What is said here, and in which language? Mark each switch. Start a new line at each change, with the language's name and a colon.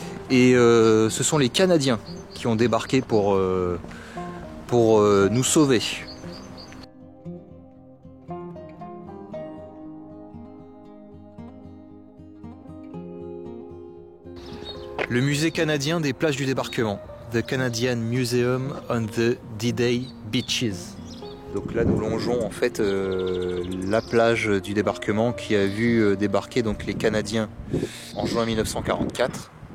French: Et ce sont les Canadiens qui ont débarqué pour nous sauver. Le musée canadien des plages du débarquement.
English: The Canadian Museum on the D-Day Beaches.
French: Donc là nous longeons en fait la plage du débarquement qui a vu débarquer donc les Canadiens en juin 1944.